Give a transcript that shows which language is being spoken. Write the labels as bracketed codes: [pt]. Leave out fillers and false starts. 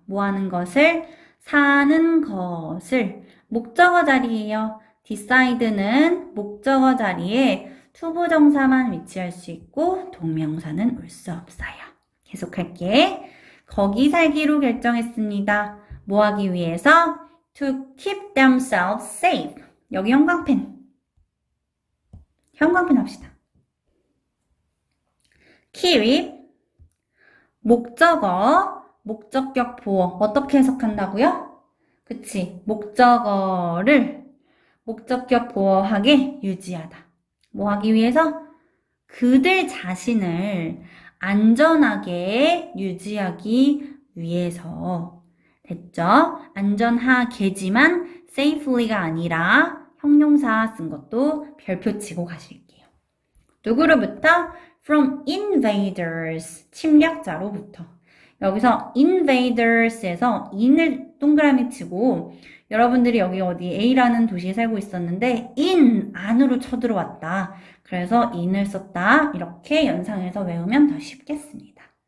[ko] 뭐 하는 것을? 사는 것을. 목적어 자리예요. decide는 목적어 자리에 투부정사만 위치할 수 있고 동명사는 올 수 없어요. 계속할게. 거기 살기로 결정했습니다. 뭐 하기 위해서? [en] To keep themselves safe. [ko] 여기 형광펜 합시다. keep 목적어, 목적격 보어 어떻게 해석한다고요? 그치, 목적어를 목적격 보어하게 유지하다. 뭐 하기 위해서? 그들 자신을 안전하게 유지하기 위해서. 됐죠? 안전하게지만 safely가 아니라 형용사 쓴 것도 별표 치고 가실게요. 누구로부터? [en] From invaders, [ko] 침략자로부터. 여기서 invaders에서 in을 동그라미 치고 여러분들이 여기 어디 A라는 도시에 살고 있었는데 in, 안으로 쳐들어왔다. 그래서 in을 썼다. 이렇게 연상해서 외우면 더 쉽겠습니다.